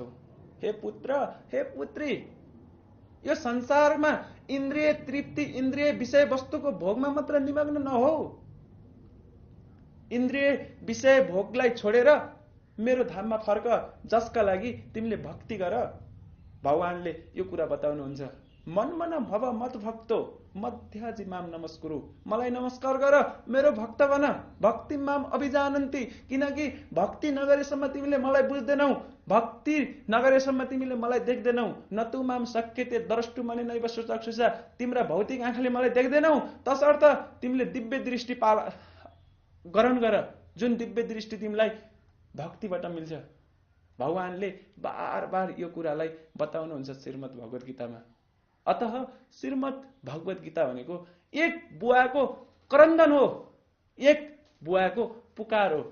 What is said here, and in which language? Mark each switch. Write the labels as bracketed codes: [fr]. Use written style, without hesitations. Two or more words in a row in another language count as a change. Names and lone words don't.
[ne] हे पुत्र, हे पुत्री, यो संसारमा इन्द्रिय तृप्ति, इन्द्रिय विषय वस्तुको भोगमा मात्र निमग्न नहो। इन्द्रिय विषय भोगलाई छोडेर मेरो धाममा फर्क, जसका लागि तिमीले भक्ति गर। भगवानले यो कुरा बताउनुहुन्छ। [sa] मनमन भव मत भक्तो मध्याजी माम नमस्कुरु, [ne] मलाई नमस्कार गर, मेरो भक्त बन। [sa] भक्ति माम अभिजानन्ति, [ne] किनकि भक्ति नगरेसम्म तिमीले मलाई बुझ्दैनौ, भक्ति नगरेसम्म तिमीले मलाई देख्दैनौ। [sa] न तु माम शक्यते द्रष्टु मने नैव चक्षुषा, [ne] तिम्रा भौतिक आँखाले मलाई देख्दैनौ, तसर्थ तिमीले दिव्य दृष्टि ग्रहण गर, जुन दिव्य दृष्टि तिमीलाई भक्तिबाट मिल्छ। भगवानले बार बार यो कुरालाई बताउनुहुन्छ श्रीमद् भगवत गीतामा। अतः श्रीमद् भगवत गीता भनेको एक बुवाको करन्दन हो, एक बुवाको पुकार हो।